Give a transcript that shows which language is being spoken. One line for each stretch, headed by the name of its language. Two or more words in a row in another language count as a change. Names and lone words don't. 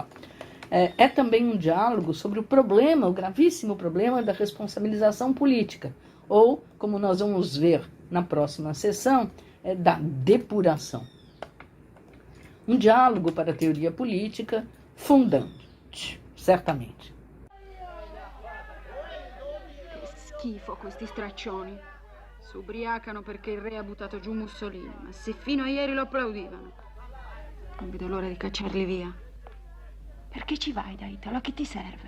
Portuguese: É também um diálogo sobre o gravíssimo problema da responsabilização política, ou, como nós vamos ver na próxima sessão, da depuração. Um diálogo para a teoria política fundante, certamente.
Italian: Che schifo questi straccioni. Si ubriacano perché il re ha buttato giù Mussolini, ma se fino a ieri lo applaudivano. Non vedo l'ora di cacciarli via. Perché ci vai da Italo? A che ti serve?